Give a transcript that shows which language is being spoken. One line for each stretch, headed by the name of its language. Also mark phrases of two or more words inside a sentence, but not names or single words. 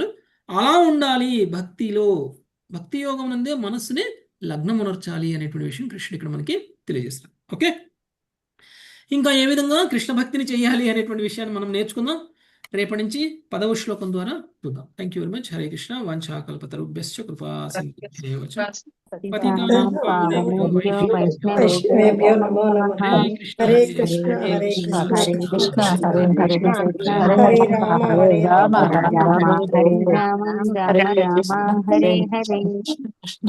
Telugu: అలా ఉండాలి భక్తిలో. భక్తి యోగం నందే మనస్సుని లగ్నమునర్చాలి అనేటువంటి విషయం కృష్ణుడు ఇక్కడ మనకి తెలియజేస్తాడు. ఓకే, ఇంకా ఏ విధంగా కృష్ణ భక్తిని చేయాలి అనేటువంటి విషయాన్ని మనం నేర్చుకుందాం. రేపటి నుంచి 10వ శ్లోకం ద్వారా చూద్దాం.
English: thank you very much.
Sanskrit: హరే కృష్ణ. వాంఛాకల్పతరుభ్యశ్చ కృపా సింధుభ్యేవ చ పతితానాం పావనేభ్యో వైష్ణవేభ్యో నమో నమః. హరే కృష్ణ హరే కృష్ణ హరే కృష్ణ హరే కృష్ణ హరే కృష్ణ హరే రామ హరే రామ రామ రామ హరే రామ రామ రామ హరే హరే.